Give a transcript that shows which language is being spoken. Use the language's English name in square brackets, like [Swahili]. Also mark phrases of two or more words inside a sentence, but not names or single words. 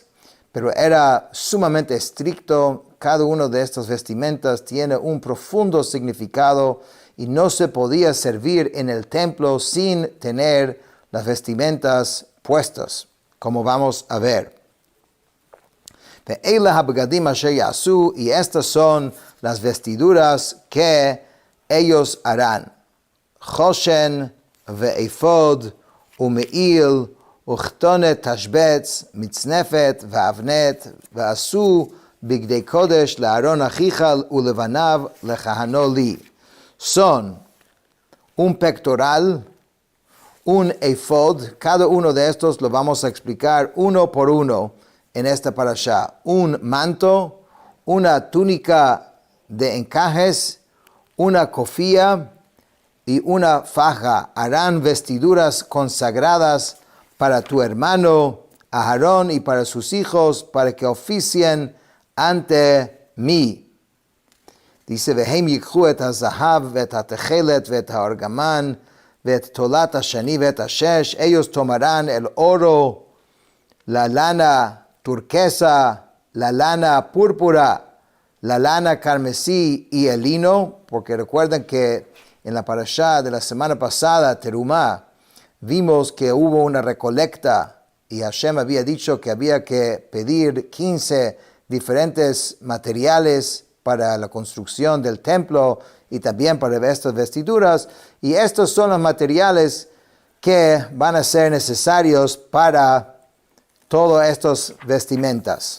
[Spanish] Pero era sumamente estricto. Cada uno de estas vestimentas tiene un profundo significado y no se podía servir en el templo sin tener las vestimentas puestas, como vamos a ver. Y estas son las vestiduras que ellos harán: [Hebrew] חושן ואפוד ומעיל וכתונת תשבץ מצנפת ואבנט, ועשו בגדי קודש לאהרן אחיך ולבניו לכהנו לי. [Spanish] Son un pectoral, un efod. Cada uno de estos lo vamos a explicar uno por uno en esta parashá. Un manto, una túnica de encajes, una cofía y una faja. Harán vestiduras consagradas para tu hermano Aarón y para sus hijos, para que oficien ante mí. Dice, [Hebrew] והם יקחו את הזהב ואת התכלת ואת הארגמן ואת תולעת השני ואת השש. [Spanish] Ellos tomarán el oro, la lana turquesa, la lana púrpura, la lana carmesí y el lino, porque recuerden que en la parashá de la semana pasada, Terumah, vimos que hubo una recolecta y Hashem había dicho que había que pedir 15 diferentes materiales para la construcción del templo y también para estas vestiduras, y estos son los materiales que van a ser necesarios para todas estas vestimentas.